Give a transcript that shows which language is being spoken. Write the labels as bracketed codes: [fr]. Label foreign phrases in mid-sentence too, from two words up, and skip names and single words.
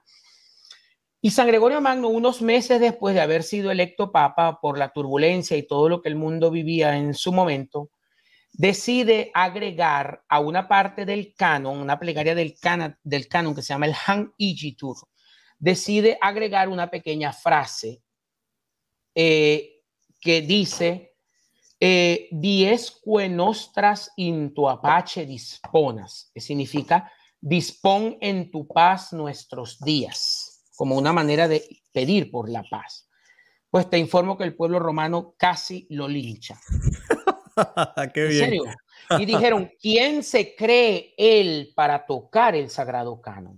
[es] Y San Gregorio Magno, unos meses después de haber sido electo papa por la turbulencia y todo lo que el mundo vivía en su momento, decide agregar a una parte del canon, una plegaria del canon que se llama el Han Igitur, decide agregar una pequeña frase [la] que dice diesque nostras in tu pace disponas, [es] que significa dispón en tu paz nuestros días, como una manera de pedir por la paz. Pues te informo que el pueblo romano casi lo lincha. Qué ¿En bien. serio? Y dijeron, ¿quién se cree él para tocar el sagrado canon?